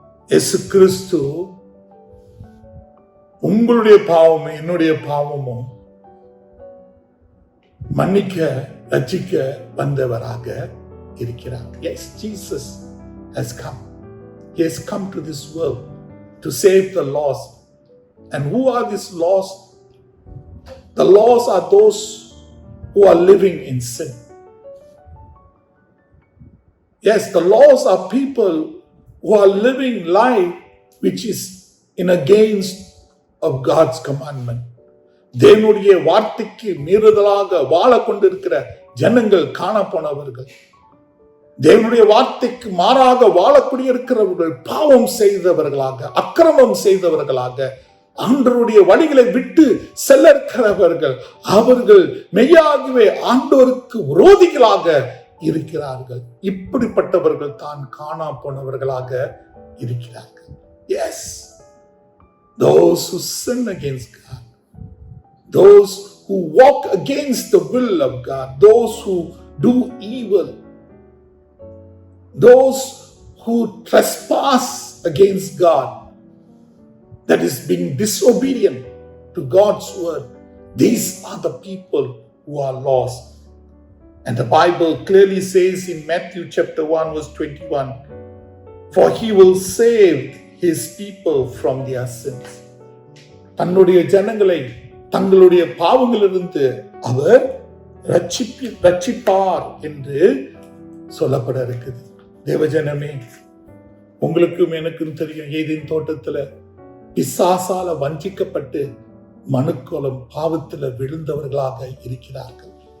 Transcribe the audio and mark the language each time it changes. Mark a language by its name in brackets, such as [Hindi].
[Tamil] இயேசு கிறிஸ்து உங்களுடைய பாவமும் என்னுடைய பாவமும் மன்னிக்க ரட்சிக்க வந்தவராக இருக்கிறார். [English] Yes, Jesus has come. He has come to this world to save the lost. And who are these lost? The lost are those who are living in sin. Yes, the lost are people who are living life which is in against of God's commandment. [Tamil] தேவனுடைய வார்த்தைக்கு மீறுதலாக வாழ கொண்டிருக்கிற ஜனங்கள் காணப்போனவர்கள். தேவனுடைய வார்த்தைக்கு மாறாக வாழக்கூடிய இருக்கிறவர்கள் பாவம் செய்தவர்களாக, அக்கிரமம் செய்தவர்களாக, ஆண்டவருடைய வழிகளை விட்டு செல்ல இருக்கிறவர்கள். அவர்கள் மெய்யாகவே ஆண்டவருக்கு விரோதிகளாக இருக்கிறார்கள். இப்படிப்பட்டவர்கள் தான் காணா போனவர்களாக இருக்கிறார்கள். [English] Yes, those who sin against God, those who walk against the will of God, those who do evil, those who trespass against God, that is being disobedient, to God's word, these are the people who are lost. And the Bible clearly says in Matthew chapter 1 verse 21, for he will save his people from their sins. [Tamil] தன்னுடைய ஜனங்களை தங்களுடைய பாவங்களிலிருந்து அவர் ரட்சிப்பார் என்று சொல்லப்பட இருக்குது. தேவஜனமே, உங்களுக்கும் எனக்கும் தெரியும், ஏதேன் தோட்டத்துல பிசாசால வஞ்சிக்கப்பட்டு மனுக்குலம் பாவத்துல விழுந்தவர்களாக இருக்கிறார்கள்.